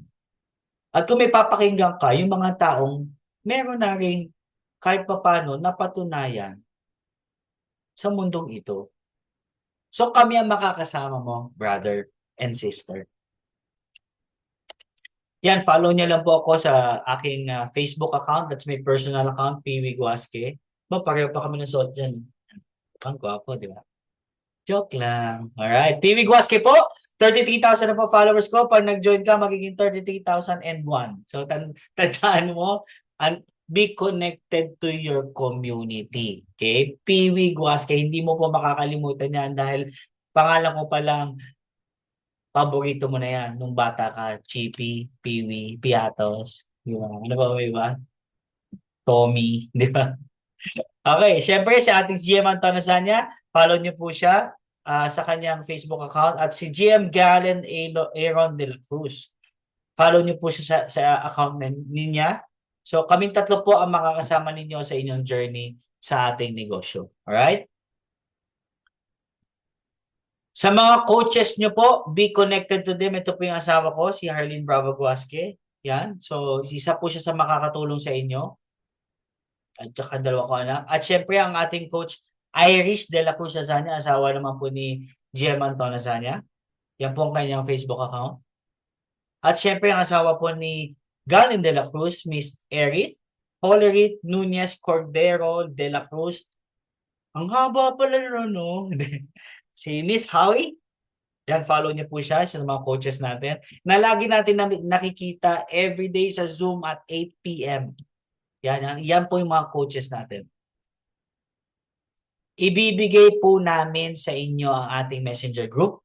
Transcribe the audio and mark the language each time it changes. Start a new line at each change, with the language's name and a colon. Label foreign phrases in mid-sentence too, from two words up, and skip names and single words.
Filipino: At kung may papakinggan ka, yung mga taong meron na rin kahit papano napatunayan sa mundong ito. So kami ang makakasama mo,
English: brother and sister.
Filipino: Yan, follow niya lang po ako sa aking Facebook account.
English: That's my personal account, Piwi Guasque.
Filipino: Pareho pa kami ng suot dyan. Ang gwapo, di ba? Joke lang. Alright. Piwi Guasque po. 33,000 na po followers ko. Pag nag-join ka, magiging 33,001. So, tandaan mo,
English: and be connected to your community.
Filipino: Okay? Piwi Guasque. Hindi mo po makakalimutan yan dahil pangalan ko pa lang, paborito mo na yan nung bata ka. Chippy, Piwi, Piatos. Di ba? Ano ba ba iba? Tommy. Di ba? Okay, syempre si ating GM Anton Nasanya, follow niyo po siya sa kanyang Facebook account at si GM Galen Aaron de la Cruz. Follow niyo po siya sa account niya. So kaming tatlo po ang makakasama ninyo sa inyong journey sa ating negosyo. Alright? Sa mga coaches niyo po,
English: be connected to them.
Filipino: Ito po yung asawa ko, si Harleen Bravo Guasque. Yan. So, isa po siya sa makakatulong sa inyo. At saka dalawa ko anak. At syempre ang ating coach Irish de la Cruz Azania, asawa naman po ni GM Anton Azania. Yan po ang kanyang Facebook account. At syempre ang asawa po ni Galen de la Cruz, Miss Erith, Holerit Nunez Cordero de la Cruz. Ang haba pala no? Si Miss Howie. Yan, follow niyo po siya sa mga coaches natin na lagi natin nakikita everyday sa Zoom at 8 p.m. Yan po yung mga coaches natin. Ibibigay po namin sa inyo ang ating
English: messenger group.